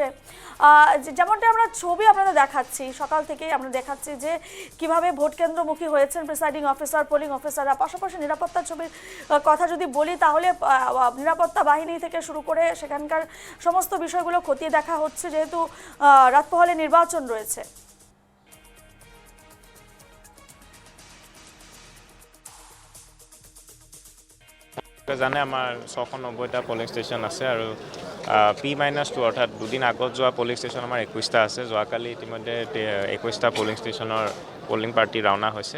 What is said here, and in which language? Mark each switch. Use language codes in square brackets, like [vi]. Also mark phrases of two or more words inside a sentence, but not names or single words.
[bn] যেমনটা আমরা ছবি আপনাদের দেখাচ্ছি, সকাল থেকেই আমরা দেখাচ্ছি যে কিভাবে ভোট কেন্দ্রমুখী হয়েছেন প্রিসাইডিং অফিসার, পোলিং অফিসাররা। পাশাপাশি নিরাপত্তার ছবির কথা যদি বলি, তাহলে নিরাপত্তা বাহিনী থেকে শুরু করে সেখানকার সমস্ত বিষয়গুলো খতিয়ে দেখা হচ্ছে, যেহেতু রাত পোহালে নির্বাচন রয়েছে। [as] জানে আমাৰ 690টা পলিং ষ্টেচন আছে আৰু P-2 অৰ্থাৎ দুদিন আগত যোৱা পলিং ষ্টেচন আমাৰ 21টা আছে। যোৱাকালি ইতিমধ্যে 21টা পলিং ষ্টেচনৰ পলিং পাৰ্টি ৰাওনা হৈছে।